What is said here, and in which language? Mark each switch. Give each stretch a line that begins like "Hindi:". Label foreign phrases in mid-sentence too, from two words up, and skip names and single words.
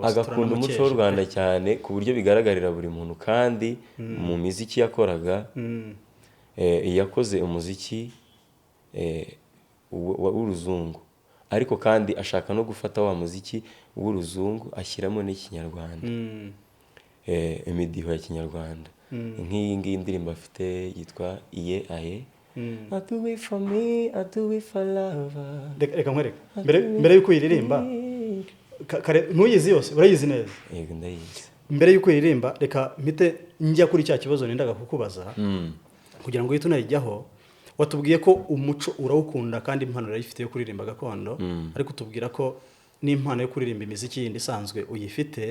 Kinyarwanda: agakunda umuco w'u Rwanda cyane ku buryo bigaragarira buri muntu, kandi mu miziki yakoraga yakoze umuziki w'uruzungu, ariko kandi ashaka no gufata wa muziki w'uruzungu ashyiramo n'ikinyarwanda, imidiho ya kinyarwanda. Nk'iyi ngiyi indirimbo afite yitwa iye aye,
English: I do it for me, I do it for love.
Kinyarwanda: Reka nkwereke mbere y'uko uyiririmba ntuyizi yose urayizi neza? Yego ndayizi. Mbere y'uko uyiririmba reka mpite njya kuri cya kibazo nendaga kukubaza kugira ngo uhite unayijyaho. Watubwiye ko umuco urawukunda kandi impano urayifite yo kuririmba gakondo, ariko tubwira ko n'impano yo kuririmba imiziki yindi isanzwe uyifite.